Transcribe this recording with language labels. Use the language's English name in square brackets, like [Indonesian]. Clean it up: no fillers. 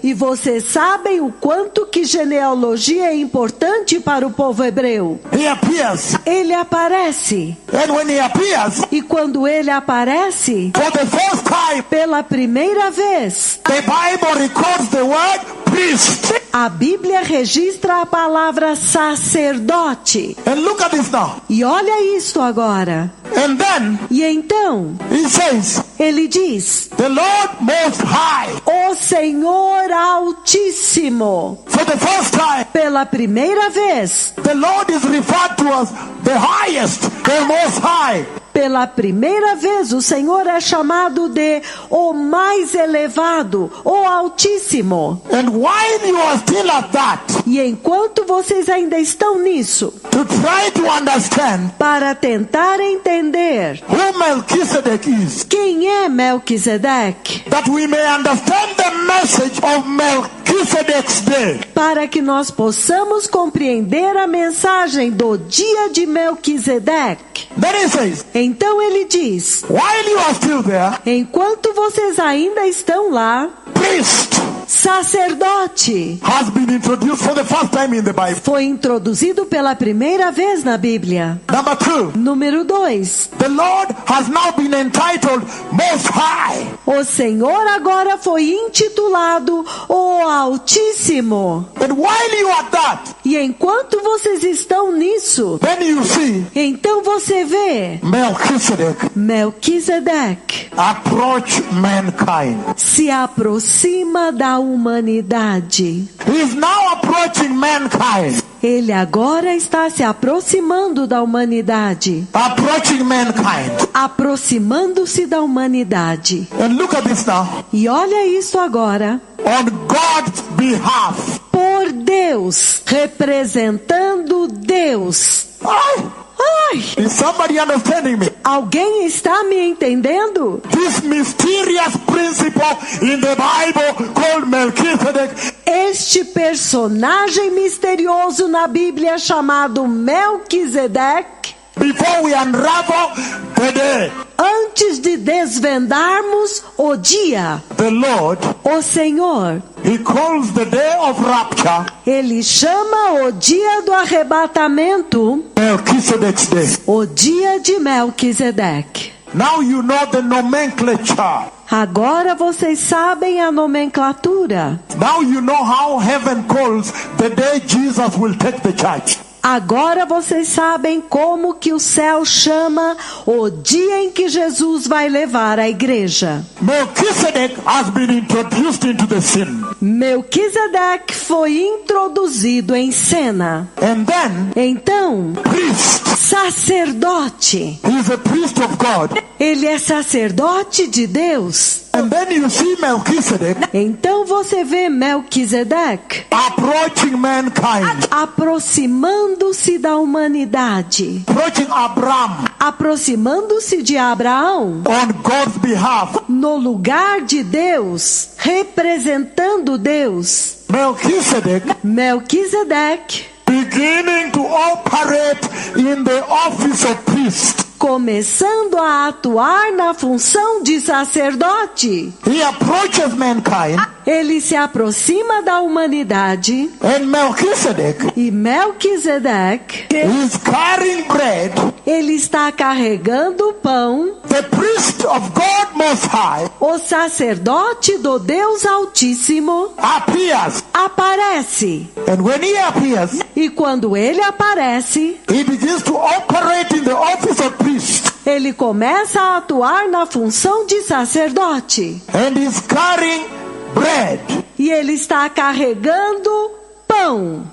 [Portuguese] E vocês sabem o quanto que genealogia é importante para o povo hebreu. [English] He appears, [Portuguese] Ele aparece. [English] and when he appears, [Portuguese] E quando ele aparece, [English] for the first time, [Portuguese] pela primeira vez, [English] the Bible records the word priest. [Portuguese] A Bíblia registra a palavra sacerdote. [English] And look at this now. [Portuguese] E olha isto agora. [English] And then [Portuguese] E então, [English] he says, [Portuguese] ele diz: [English] the Lord Most High. [Portuguese] o Senhor Altíssimo. [English] For the first time, [Portuguese] Pela primeira vez, [English] the Lord is referred to as the highest, the Most High. [Portuguese] pela primeira vez, o Senhor é chamado de o mais elevado, o Altíssimo. [English] And while you are still at that, [Portuguese] E enquanto vocês ainda estão nisso, [English] to try to understand [Portuguese] para tentar entender [English] who Melchizedek is, [Portuguese] quem é Melquisedeque, [English] that we may understand the message of Melchizedek's day. [Portuguese] para que nós possamos compreender a mensagem do dia de Melquisedeque. [English] Then he says, [Portuguese] Então ele diz: [English] while you are still there, [Portuguese] enquanto vocês ainda estão lá, [English] priest [Portuguese] sacerdote [English] has been introduced for the first time in the Bible. [Portuguese] foi introduzido pela primeira vez na Bíblia. [English] Number 2, [Portuguese] Número 2. [English] the Lord has now been entitled Most High. [Portuguese] O Senhor agora foi intitulado o Altíssimo. [English] And while you are that, [Portuguese] E enquanto vocês estão nisso, [English] then you see [Portuguese] então você vê [English] Melchizedek [Portuguese] Melquisedeque [English] approach mankind. [Portuguese] se aproxima da humanidade. [English] He is now approaching mankind. [Portuguese] Ele agora está se aproximando da humanidade. [English] Approaching mankind. [Portuguese] Aproximando-se da humanidade. [English] And look at this now. [Portuguese] E olha isso agora. [English] On God's behalf. [Portuguese] Por Deus, representando Deus. Ai, [English] Is somebody understanding me? [Portuguese] alguém está me entendendo? [English] This mysterious principle in the Bible called Melchizedek [Portuguese] Este personagem misterioso na Bíblia chamado Melquisedeque, [English] before we unravel the day. [Portuguese] antes de desvendarmos o dia, [English] The Lord, [Portuguese] o Senhor, [English] He calls the day of rapture [Portuguese] Ele chama o dia do arrebatamento [English] Melchizedek's day. [Portuguese] o dia de Melquisedeque. [English] Now you know the nomenclature. [Portuguese] Agora vocês sabem a nomenclatura. [English] Now you know how heaven calls the day Jesus will take the church. [Portuguese] Agora vocês sabem como que o céu chama o dia em que Jesus vai levar a igreja. [English] Melchizedek has been introduced into the scene. [Portuguese] Melquisedeque foi introduzido em cena. [English] And then, [Portuguese] Então, [English] priest. [Portuguese] sacerdote. [English] He is a priest of God. [Portuguese] Ele é sacerdote de Deus. [English] And then you see Melchizedek [Portuguese] Então você vê Melquisedeque [English] approaching mankind. [Portuguese] aproximando-se da humanidade. [English] Approaching Abraham [Portuguese] Aproximando-se de Abraão. [English] on God's behalf. [Portuguese] No lugar de Deus, representando Deus. Melquisedeque, [English] Beginning to operate in the office of priest. [Portuguese] começando a atuar na função de sacerdote. [English] He approaches mankind. [Portuguese] Ele se aproxima da humanidade. [English] And Melchizedek [Portuguese] E Melquisedeque, [English] is carrying bread. [Portuguese] ele está carregando o pão. [English] The priest of God Most High [Portuguese] O sacerdote do Deus Altíssimo [English] appears. [Portuguese] aparece. [English] And when he appears, [Portuguese] E quando ele aparece, [English] he begins to operate in the office of priest. [Portuguese] ele começa a atuar na função de sacerdote. [English] And he's carrying bread [Portuguese] E ele está carregando pão